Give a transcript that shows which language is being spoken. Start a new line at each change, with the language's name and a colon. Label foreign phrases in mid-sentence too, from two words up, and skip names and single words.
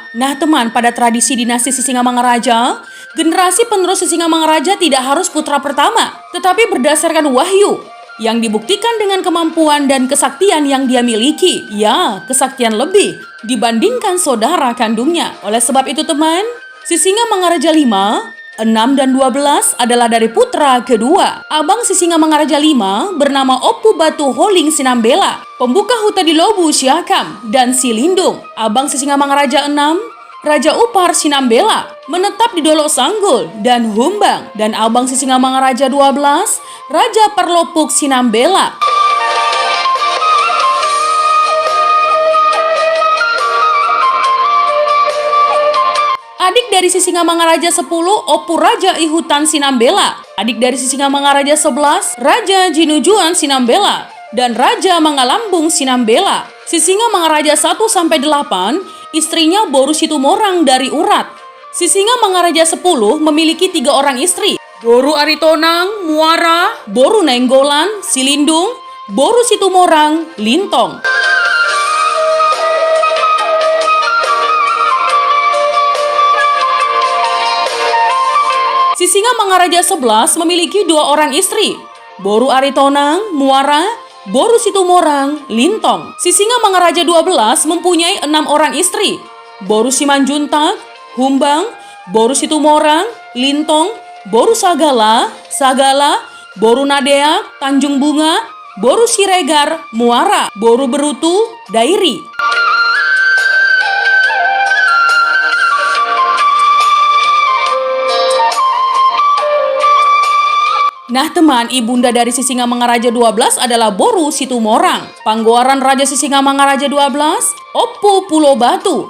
Indonesian: Nah teman, pada tradisi dinasti Sisingamangaraja, generasi penerus Sisingamangaraja tidak harus putra pertama, tetapi berdasarkan wahyu yang dibuktikan dengan kemampuan dan kesaktian yang dia miliki. Ya, kesaktian lebih dibandingkan saudara kandungnya. Oleh sebab itu teman, Sisingamangaraja 5, 6 dan 12 adalah dari putra kedua. Abang Sisingamangaraja 5 bernama Opu Batu Holing Sinambela, pembuka huta di Lobu Siakam dan Silindung. Abang Sisingamangaraja 6, Raja Upar Sinambela, menetap di Dolok Sanggul dan Humbang. Dan abang Sisingamangaraja 12, Raja Perlopuk Sinambela. Adik dari Sisingamangaraja 10, Opu Raja Ihutan Sinambela. Adik dari Sisingamangaraja 11, Raja Jinujuan Sinambela dan Raja Mangalambung Sinambela. Sisingamangaraja 1-8, istrinya Boru Situmorang dari Urat. Sisingamangaraja 10 memiliki 3 orang istri, Boru Aritonang, Muara, Boru Nainggolan, Silindung, Boru Situmorang, Lintong. Sisingamangaraja 11 memiliki 2 orang istri, Boru Aritonang, Muara, Boru Situmorang, Lintong. Sisingamangaraja 12 mempunyai 6 orang istri, Boru Simanjuntak, Humbang, Boru Situmorang, Lintong, Boru Sagala, Boru Nadeak, Tanjung Bunga, Boru Siregar, Muara, Boru Berutu, Dairi. Nah teman, ibunda dari Sisingamangaraja 12 adalah Boru Situmorang. Panggoaran Raja Sisingamangaraja 12, Opu Pulau Batu.